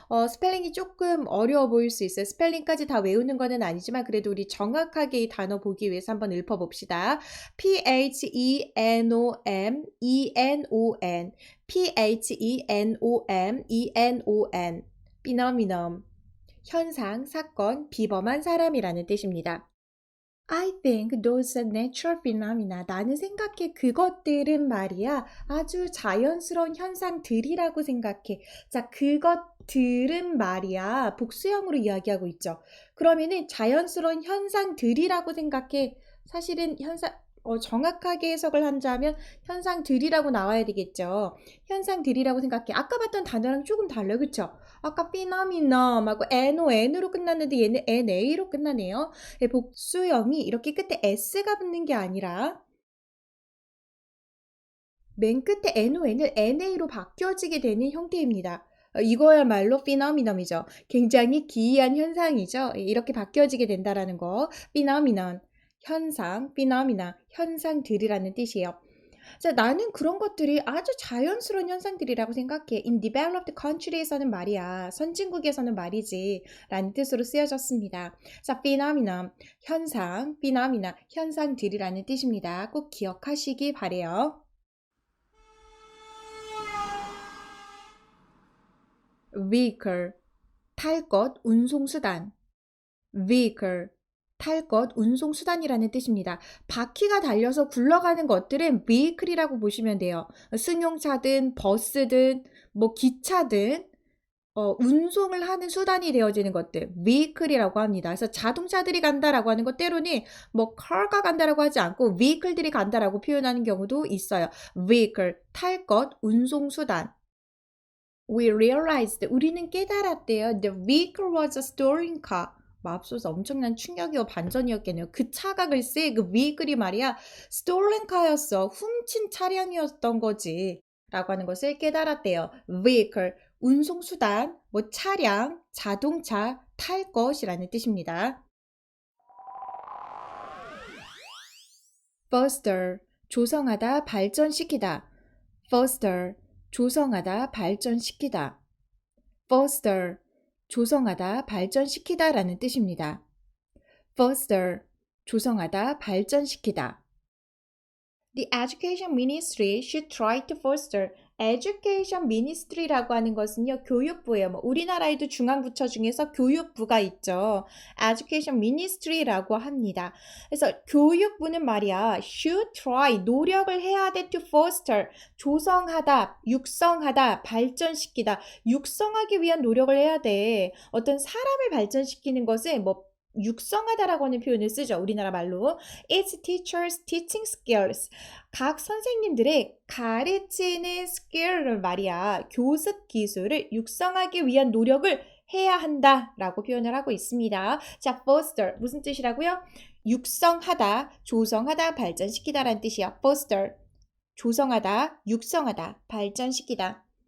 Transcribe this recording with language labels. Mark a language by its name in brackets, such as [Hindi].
[Korean] 스펠링이 조금 어려워 보일 수 있어요. 스펠링까지 다 외우는 거는 아니지만 그래도 우리 정확하게 이 단어 보기 위해서 한번 읊어봅시다. [English] P-H-E-N-O-M, E-N-O-N, P-H-E-N-O-M, E-N-O-N. [Korean] phenomenon, 현상, 사건, 비범한 사람이라는 뜻입니다. [English] I think those are natural phenomena. [Korean] 나는 생각해 그것들은 말이야 아주 자연스러운 현상들이라고 생각해. 자, 그것 들은 말이야 복수형으로 이야기하고 있죠. 그러면은 자연스러운 현상들이라고 생각해. 사실은 정확하게 해석을 한다면 현상들이라고 나와야 되겠죠. 현상들이라고 생각해. 아까 봤던 단어랑 조금 달라요. 그쵸? 아까 phenomenon하고 non으로 끝났는데 얘는 na로 끝나네요. 복수형이 이렇게 끝에 s가 붙는 게 아니라 맨 끝에 non을 na로 바뀌어지게 되는 형태입니다. 이거야말로 phenomenon이죠. 굉장히 기이한 현상이죠. 이렇게 바뀌어지게 된다라는 거. phenomenon, 현상, phenomena, 현상들이라는 뜻이에요. 자, 나는 그런 것들이 아주 자연스러운 현상들이라고 생각해. [English] In developed country [Korean] 에서는 말이야. 선진국에서는 말이지. 라는 뜻으로 쓰여졌습니다. 자, phenomenon, 현상, phenomena, 현상들이라는 뜻입니다. 꼭 기억하시기 바래요. vehicle, 탈 것, 운송수단. vehicle, 탈 것, 운송수단이라는 뜻입니다. 바퀴가 달려서 굴러가는 것들은 vehicle이라고 보시면 돼요. 승용차든 버스든 뭐 기차든 운송을 하는 수단이 되어지는 것들 vehicle이라고 합니다. 그래서 자동차들이 간다라고 하는 것 때로는 뭐 car가 간다라고 하지 않고 vehicle들이 간다라고 표현하는 경우도 있어요. vehicle, 탈 것, 운송수단. [English] We realized, [Korean] 우리는 깨달았대요. [English] The vehicle was a stolen car. [Korean] 맙소사 엄청난 충격이요 반전이었겠네요. 그 차가 글쎄 그 vehicle이 말이야 [English] stolen car [Korean] 였어. 훔친 차량이었던 거지. 라고 하는 것을 깨달았대요. vehicle, 운송수단, 뭐 차량, 자동차, 탈 것이라는 뜻입니다. foster, 조성하다, 발전시키다. foster, 조성하다, 발전시키다. foster, 조성하다, 발전시키다 라는 뜻입니다. foster, 조성하다, 발전시키다. [English] The Education Ministry should try to foster. [Korean] Education Ministry라고 하는 것은요, 교육부예요. 뭐 우리나라에도 중앙부처 중에서 교육부가 있죠. Education Ministry라고 합니다. 그래서 교육부는 말이야, [English] should try, [Korean] 노력을 해야 돼 [English] to foster, [Korean] 조성하다, 육성하다, 발전시키다. 육성하기 위한 노력을 해야 돼. 어떤 사람을 발전시키는 것은 뭐 육성하다라고 하는 표현을 쓰죠. 우리나라 말로. [English] Its teachers' teaching skills. [Korean] 각 선생님들의 가르치는 skill을 말이야. 교습 기술을 육성하기 위한 노력을 해야 한다라고 표현을 하고 있습니다. 자, foster 무슨 뜻이라고요? 육성하다, 조성하다, 발전시키다라는 뜻이야. foster 조성하다, 육성하다, 발전시키다.